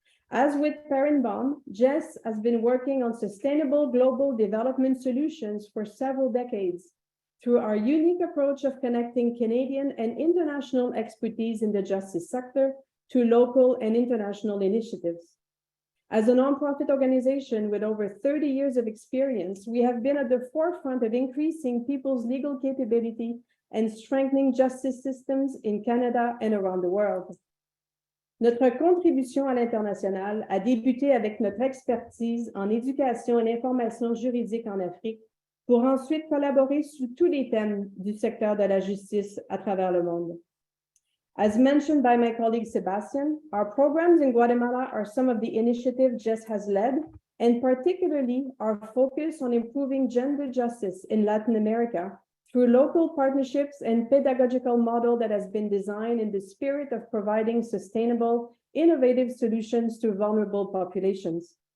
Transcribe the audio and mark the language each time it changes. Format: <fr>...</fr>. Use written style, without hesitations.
<en>As with Perinbam, Jess has been working on sustainable global development solutions for several decades through our unique approach of connecting Canadian and international expertise in the justice sector to local and international initiatives. As a nonprofit organization with over 30 years of experience, we have been at the forefront of increasing people's legal capability and strengthening justice systems in Canada and around the world.</en> <fr>Notre contribution à l'international a débuté avec notre expertise en éducation et information juridique en Afrique pour ensuite collaborer sur tous les thèmes du secteur de la justice à travers le monde.</fr> <en>As mentioned by my colleague Sebastian, our programs in Guatemala are some of the initiatives Jess has led, and particularly our focus on improving gender justice in Latin America through local partnerships and pedagogical model that has been designed in the spirit of providing sustainable, innovative solutions to vulnerable populations.</en>